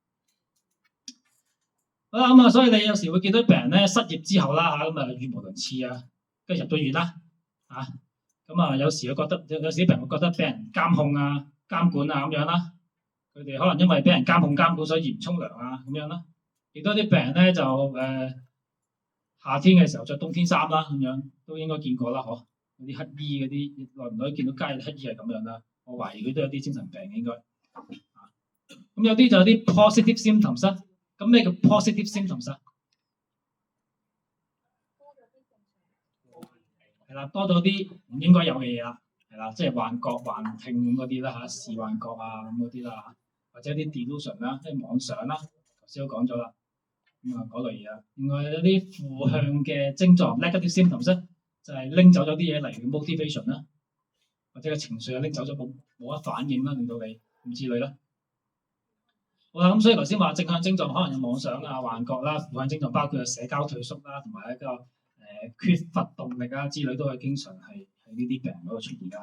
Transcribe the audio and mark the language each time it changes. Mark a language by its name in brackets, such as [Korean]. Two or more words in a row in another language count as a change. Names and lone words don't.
[Cantonese] 好啦，咁啊，所以你有時會見到病人咧失業之後啦嚇，咁啊語無倫次啊，跟住入到院啦嚇，咁啊有時會覺得有時啲病人會覺得俾人監控啊、監管啊咁樣啦，佢哋可能因為俾人監控監管，所以唔沖涼啊咁樣啦。亦都啲病人咧就夏天嘅時候着冬天衫啦咁樣，都應該見過啦，嗬？嗰啲乞衣嗰啲耐唔耐見到街啲乞衣係咁樣啦，我懷疑佢都有啲精神病應該。咁有啲就有啲 [English] positive symptoms [Cantonese] 啦。咁咩叫 [English] positive symptoms [Cantonese] 啊？係啦，多咗啲唔應該有嘅嘢啦，係啦，即係幻覺、幻聽嗰啲啦嚇，視幻覺啊咁嗰啲啦，或者啲 delusion 啦，即係妄想啦，頭先都講咗啦。咁啊嗰類嘢啦，另外有啲負向嘅症狀 [English] negative symptoms [Cantonese] 咧，就係拎走咗啲嘢，例如 motivation 啦，或者個情緒又拎走咗，冇乜反應啦，令到你咁之類啦。好啦，咁所以頭先話正向症狀可能有妄想啊、幻覺啦，負向症狀包括社交退縮啦，同埋一個缺乏動力啊之類，都係經常係喺呢啲病人嗰度出現㗎。